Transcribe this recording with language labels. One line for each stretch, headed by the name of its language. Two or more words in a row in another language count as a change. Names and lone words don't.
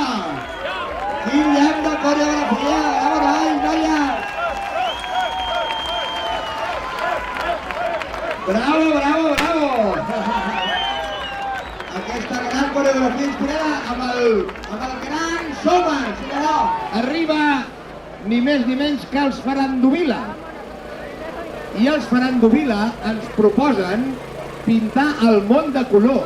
Catalan: Quin llamp de coreografia! Bravo, noi, noia! Bravo, bravo, bravo! Aquesta gran coreografia inspirada amb el gran showman, sí que no? Arriba ni més ni menys que els Farandovila. I els Farandovila ens proposen pintar el món de colors.